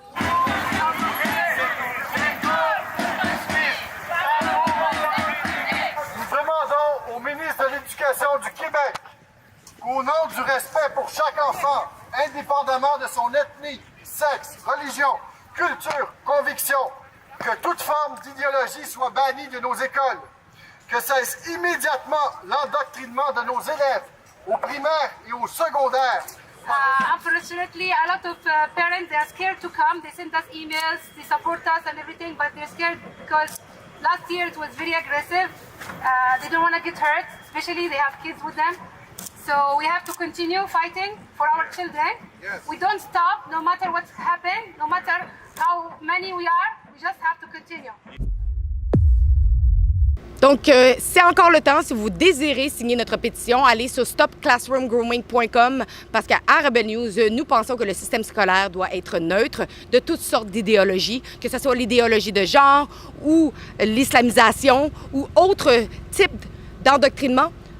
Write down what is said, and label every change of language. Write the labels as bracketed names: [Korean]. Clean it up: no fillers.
[French] Nous demandons au ministre de l'Éducation du Québec qu'au nom du respect pour chaque enfant, indépendamment de son ethnie, sexe, religion, culture, conviction, que toute forme d'idéologie soit bannie de nos écoles, que cesse immédiatement l'endoctrinement de nos élèves au primaire et au secondaire. [English] Unfortunately, a lot of parents, they are scared to come. They send us emails, they support us and everything, but they're scared because last year it was very aggressive. They don't want to get hurt, especially they have kids with them. So we have to continue fighting for our children. Yes. We don't stop, no matter what's happened, no matter how many we are, we just have to continue. [French] Donc, Donc, c'est encore le temps. Si vous désirez signer notre pétition, allez sur stopclassroomgrooming.com parce qu'à Rebel News, nous pensons que le système scolaire doit être neutre de toutes sortes d'idéologies, que ce soit l'idéologie de genre ou l'islamisation ou autre type d'endoctrinement.